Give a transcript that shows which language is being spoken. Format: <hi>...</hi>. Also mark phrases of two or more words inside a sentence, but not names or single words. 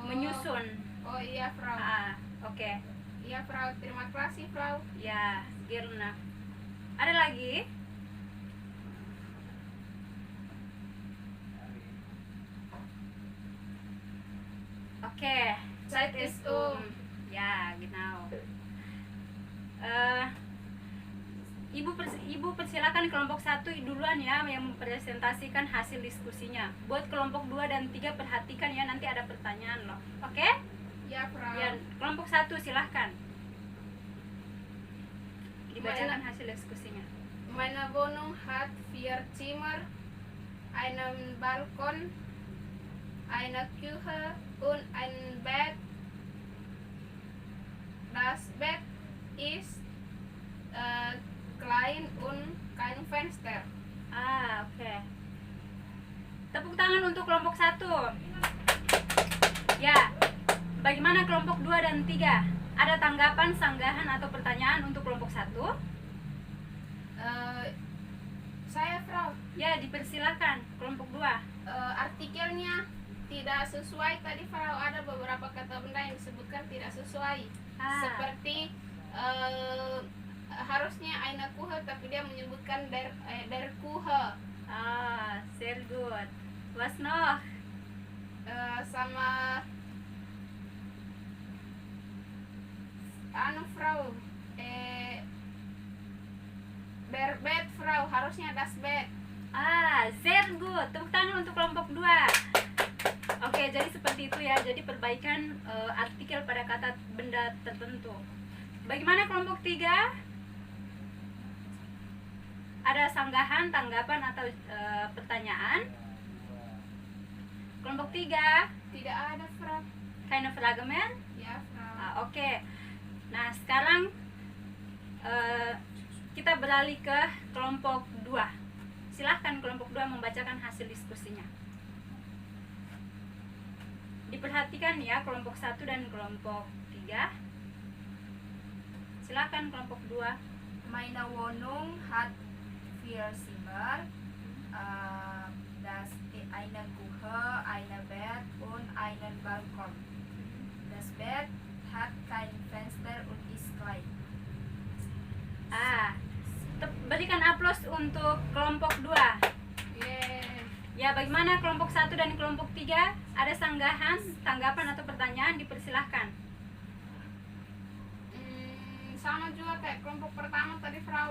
<id>menyusun. Oh iya, Frau. Oke. Iya, Frau. Terima kasih, Frau. Ya, Girna. Ada lagi? Oke,</id> <de>Zeit ist ya, genau.</de> <id>Ibu persilakan kelompok 1 duluan ya yang mempresentasikan hasil diskusinya. Buat kelompok 2 dan 3 perhatikan ya, nanti ada pertanyaan loh. Oke? Ya, Frau. Ya, kelompok 1 silahkan. Dibacakan hasil diskusinya.</id> <de>Meine Wohnung hat 4 Zimmer, einen Balkon, eine Küche und ein Bett. Das Bett ist klein und kein Fenster.</de> <id>Oke. Tepuk tangan untuk kelompok 1. Ya. Bagaimana kelompok 2 dan 3? Ada tanggapan, sanggahan atau pertanyaan untuk kelompok 1? Saya, Frau. Ya, dipersilakan kelompok 2. Artikelnya tidak sesuai tadi, Frau. Ada beberapa kata benda yang disebutkan tidak sesuai. Seperti harusnya</id> <de>eine Kuhe</de> <id>tapi dia menyebutkan</id> <de>der Kuhe. Sehr gut. Was noch?</de> <id>Sama Frau,</id> <de>der Bed,</de> <id>Frau, harusnya</id> <de>das Bed. Sehr gut.</de> <id>Tepuk tangan untuk kelompok 2. Oke, jadi seperti itu ya. Jadi perbaikan artikel pada kata benda tertentu. Bagaimana kelompok 3? Ada sanggahan, tanggapan atau pertanyaan? Kelompok 3? Tidak ada, Frau.</id> <de>Keine Frage mehr?</de> <id>Ya, Frau. Oke. Nah, sekarang kita beralih ke kelompok 2. Silahkan kelompok 2 membacakan hasil diskusinya. Diperhatikan ya kelompok 1 dan kelompok 3. Silahkan kelompok 2.</id> <de>Meine Wohnung hat 4 Zimmer, eine Küche, eine Bett und einen Balkon. Das Bett hat kein Fenster und ist klein.</de> <id>Berikan aplaus untuk kelompok 2. Ya, bagaimana kelompok 1 dan kelompok 3? Ada sanggahan, tanggapan atau pertanyaan? Dipersilahkan. Sama juga kayak kelompok pertama tadi, Frau.</id>